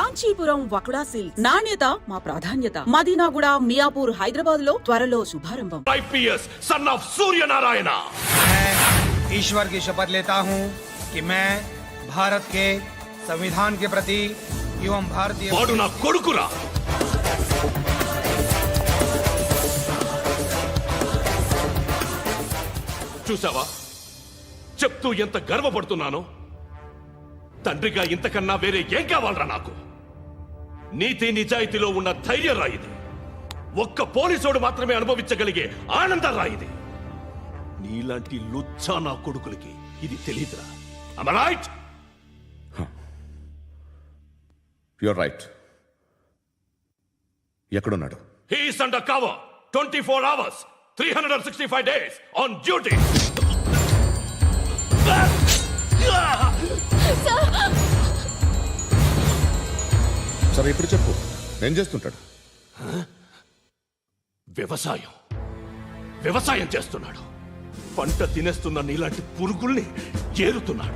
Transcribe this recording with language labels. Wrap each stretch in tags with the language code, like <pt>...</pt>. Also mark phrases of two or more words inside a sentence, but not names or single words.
<te>కాంచీపురం వకుడా సిల్క్స్ నాణ్యత మా ప్రాధాన్యత. మదీనాగూడ, మియాపూర్, హైదరాబాద్ లో త్వరలో శుభారంభం.</te> <en>IPS son of सूर्य नारायण।</en> <hi>मैं ईश्वर की शपथ लेता हूं कि मैं भारत के संविधान के प्रति एवं भारतीय</hi> <te>వాడు నా కొడుకురా। చూసావా చెప్తూ ఎంత గర్వపడుతున్నానో? తండ్రిగా ఇంతకన్నా వేరే ఏం కావాలరా నాకు? నీతి నిజాయితీలో ఉన్న ధైర్యం రా ఇది. ఒక్క పోలీసోడు మాత్రమే అనుభవించగలిగే ఆనందం రా ఇది. నీలాంటి లుచ్చా నా కొడుకులకి ఇది తెలీదురా.</te> <en>Am I right? you're right.</en> <te>ఎక్కడున్నాడు?</te> <en>He is under cover 24 hours 365 days on duty.</en> <te>సరే ఇప్పుడు చెప్పు, ఏం చేస్తుంటాడు? వ్యవసాయం చేస్తున్నాడు. పంట తినేస్తున్న నీలాంటి పురుగుల్ని ఏరుతున్నాడు.</te>